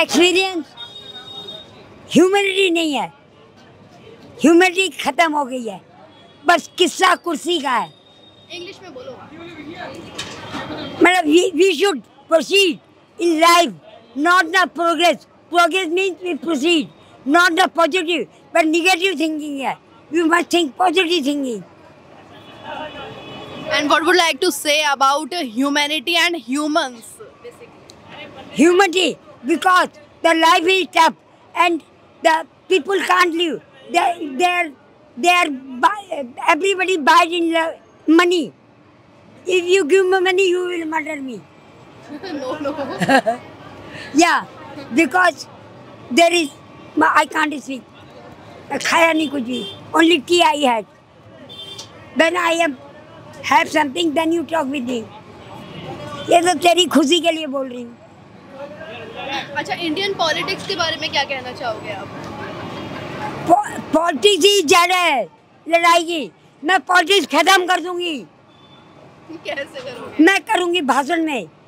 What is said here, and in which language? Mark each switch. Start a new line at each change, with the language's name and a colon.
Hindi: Experience, humanity नहीं है, humanity खत्म हो गई है, बस किस्सा कुर्सी का है। इंग्लिश में बोलो। मतलब
English: We should proceed in life, not the progress. Progress means we proceed, not the positive, but negative thinking है। We must think positive thinking. And what would like to say about humanity and humans, basically? Humanity, because the life is tough and the people can't live. They are everybody buys in money. If you give me money, you will murder me. No. Yeah, because there is, I can't speak.
Hindi: खाया नहीं कुछ भी,
English: only tea I had. When I have something, then you talk with me.
Hindi: ये तो तेरी खुशी के लिए बोल रही हूँ। अच्छा, इंडियन पॉलिटिक्स के बारे में क्या कहना चाहोगे आप? पॉलिटिक्स ही जड़ है लड़ाई की। मैं पॉलिटिक्स खत्म कर दूंगी। कैसे करोगे? मैं करूंगी भाषण में।